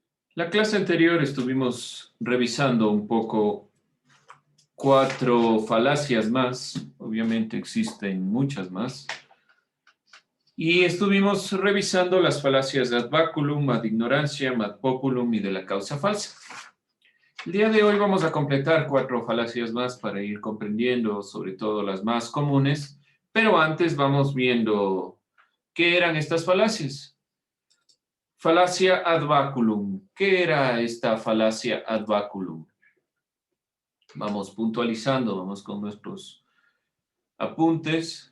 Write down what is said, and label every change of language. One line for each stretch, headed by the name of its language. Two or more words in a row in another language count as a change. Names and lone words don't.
Spanish: La clase anterior estuvimos revisando un poco 4 falacias más, obviamente existen muchas más, y estuvimos revisando las falacias
Latin: ad baculum, ad ignorantiam, ad populum
Spanish: y de la causa falsa. El día de hoy vamos a completar 4 falacias más para ir comprendiendo sobre todo las más comunes, pero antes vamos viendo qué eran estas falacias. Falacia
Latin: ad baculum.
Spanish: ¿Qué era esta falacia
Latin: ad baculum?
Spanish: Vamos puntualizando, vamos con nuestros apuntes.